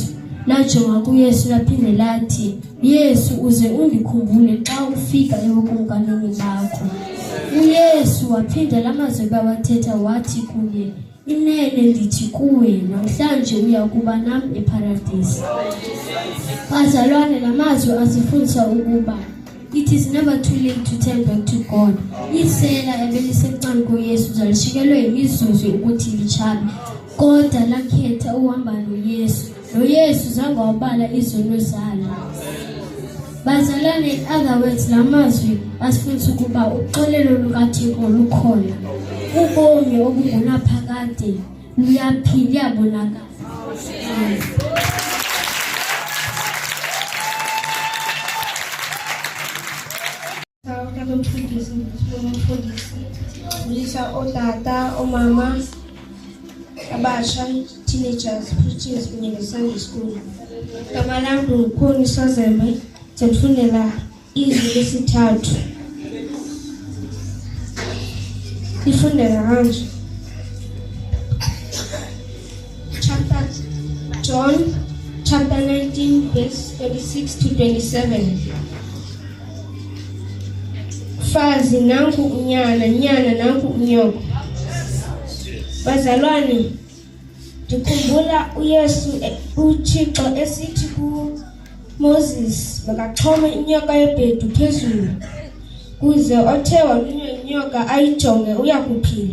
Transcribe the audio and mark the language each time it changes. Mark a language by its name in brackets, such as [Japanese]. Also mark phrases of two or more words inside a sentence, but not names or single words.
[Xhosa] Lajonga kuYesu laphinde lathi, Yesu, uze undikhumbule xa ufika ebukumkanini bakho. uYesu waphinda lamazwi bawathetha wathi kuye, inene ndithi kuwe namhlanje uya kuba nam eparadisi. Bazalwane, lamazwi asifundisa ukuba [English] it is never too late to turn back to God. [Xhosa] Isela ebelisecane kuYesu zalishikelwe yimizuzu ukuthi litshabe, kodwa lakhetha uhamba noYesu. noYesu zange wabala izono zalo. Bazalwane, [English] in other words, [Xhosa] lamazwi asifundisa ukuba uxolelo lukaThixo lukhona. Ubomi obungunaphakade luyabonakala. Lisa otata, omama, abasha, [English] teenagers, preachers in the Sunday school. [Xhosa] Kama langu Mkhoni Sozeme, ndifundela izwi lesithathu. Ndifundela kanje. [English] John chapter 19 verse 36 to 27. [Xhosa] Fazi nanku unyana, nyana nanku unyoko. Bazalwane, ndikhumbula uYesu uThixo esithi kuMoses makaxhome inyoka yebhedu phezulu, kuze othe walunywa inyoka ayijonge uyakuphila.